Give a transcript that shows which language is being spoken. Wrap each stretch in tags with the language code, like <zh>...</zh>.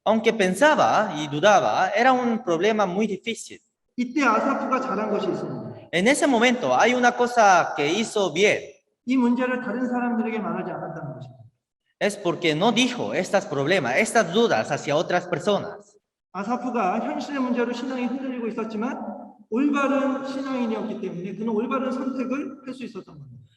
<es>Aunque pensaba y dudaba, era un problema muy difícil.</es> <ko>이때 아사프가 잘한 것이 있습니다.</ko> <es>En ese momento hay una cosa que hizo bien,</es> <ko>이 문제를 다른 사람들에게 말하지 않았다는 것입니다.</ko> <es>es porque no dijo estos problemas, estas dudas hacia otras personas.</es> <ko>아사프가 현실의 문제로 신앙이 흔들리고 있었지만 올바른 신앙인이었기 때문에 그는 올바른 선택을 할 수 있었던 겁니다.</ko>